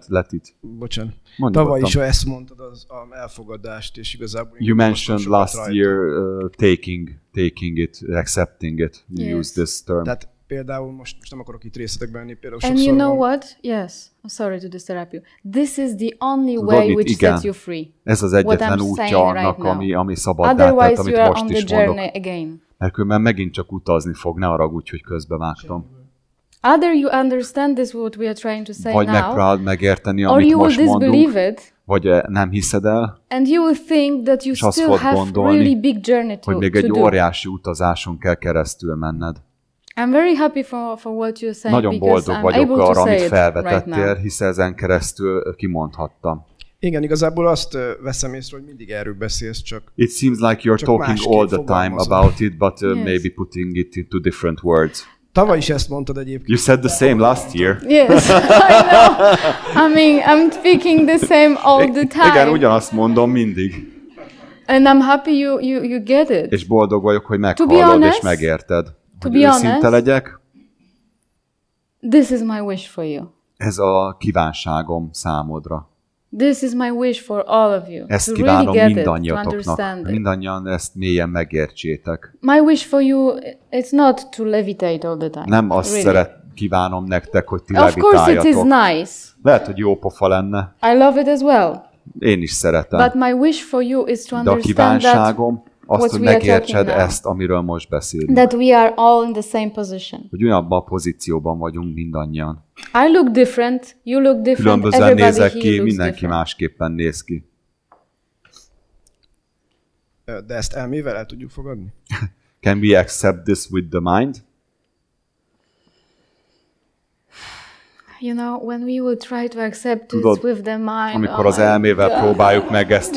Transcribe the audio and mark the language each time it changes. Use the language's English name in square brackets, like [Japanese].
[English] Let it. [Hungarian] Bocsánat. Tavaly is ezt mondtad az elfogadást, és igazából... [English] You mentioned last year taking it, accepting it. You use this term. [Hungarian] Tehát például most nem akarok itt részletekbe menni, például [English] and you know what? Yes. I'm sorry to disturb you. This is the only way which sets you free. [Hungarian] Ez az egyetlen útja annak, ami szabaddá tett, amit most is mondok. Mert különben megint csak utazni fog, ne haragudj, hogy közbevágtam. [English] Either you understand this what we are trying to say [Hungarian] vagy [English] now, [Hungarian] megpróbáld megérteni, amit most mondunk, vagy nem hiszed el, [English] and you will think that you still have really big journey to do. [Hungarian] Hogy még egy óriási utazáson kell keresztül menned. [English] I'm very happy for what you're saying. [Hungarian] Nagyon boldog vagyok arra, amit felvetettél, hisz ezen keresztül kimondhattam. Igen, igazából azt veszem észre, hogy mindig erről beszélsz, csak [English] it seems like you're talking all the time about it, but maybe putting it into different words. [Hungarian] Tavaly is ezt mondtad egyébként. [English] You said the same last year. Yes, I know. I mean, I'm speaking the same all the time. [Hungarian] Igen, ugyanazt mondom mindig. [English] And I'm happy you get it. [Hungarian] És boldog vagyok, hogy meghallod és megérted. Hogy őszinte legyek. [English] This is my wish for you. [Hungarian] Ez a kívánságom számodra. [English] This is my wish for all of you. [Hungarian] Ezt kívánom mindannyiatoknak. Mindannyian ezt mélyen megértsétek. [English] My wish for you, it's not to levitate all the time. [Hungarian] Nem azt kívánom nektek, hogy ti levitáljatok. [English] Of course it is nice. [Hungarian] Lehet, hogy jó pofa lenne. [English] I love it as well. [Hungarian] Én is szeretem. [English] But my wish for you is to understand that [Hungarian] kívánságom azt, hogy megértsed ezt, amiről most beszélünk. [English] That we are all in the same position. [Hungarian] Hogy ugyanabban a pozícióban vagyunk mindannyian. [English] I look different, you look different, [Hungarian] különbözően nézek ki, mindenki másképpen néz ki. De ezt elmével el tudjuk fogadni? [English] Can we accept this with the mind? You know, when we will try to accept this with the mind, [Hungarian] amikor az elmével próbáljuk meg ezt